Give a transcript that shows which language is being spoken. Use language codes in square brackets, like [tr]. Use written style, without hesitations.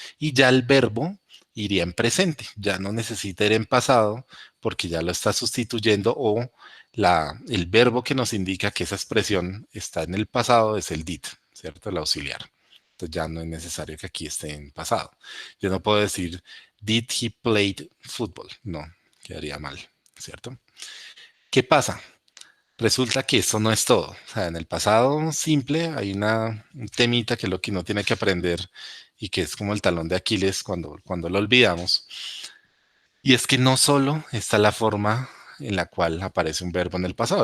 [es] Y ya el verbo iría en presente, ya no necesita ir en pasado porque ya lo está sustituyendo o el verbo que nos indica que esa expresión está en el pasado es el did, ¿cierto? El auxiliar. Entonces ya no es necesario que aquí esté en pasado. Yo no puedo decir, [en] did he played football? [es] No, quedaría mal, ¿cierto? ¿Qué pasa? Resulta que eso no es todo. O sea, en el pasado simple hay un temita que es lo que uno tiene que aprender y que es como el talón de Aquiles cuando lo olvidamos. Y es que no solo está la forma en la cual aparece un verbo en el pasado.